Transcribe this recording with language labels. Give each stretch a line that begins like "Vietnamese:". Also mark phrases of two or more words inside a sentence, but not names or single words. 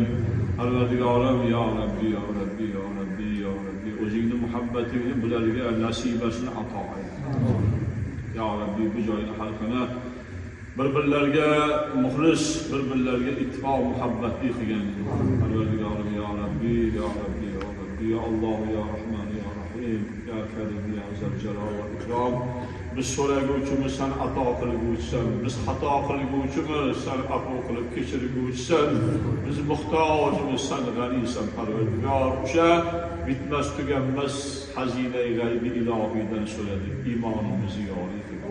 Arabic: Parvardigorim يا رب، يا رب، يا رب، يا رب,
Uzbek: o'zingning muhabbatingni bularga nasibasini ato et.
Arabic: يا رب,
Uzbek: bu joyni xalqini bir-birlarga muxlis, bir-birlarga ittifoq muhabbatli qilgan.
Arabic: Parvardigorim يا رب يا رب يا رب يا الله يا رحمن يا رحيم يا كريم يا ذا الجلال والإكرام.
Uzbek: Biz so'raguvchimiz sen ato qilguvchisan, biz xato qilguvchimiz sen afv qilib kechirguvchisan, biz muhtojimiz sen g'aniysan Parvardigor. O'sha bitmas tuganmas xazinai g'aybi ilohiydan so'radik, iymonimizni yoriy qilgin.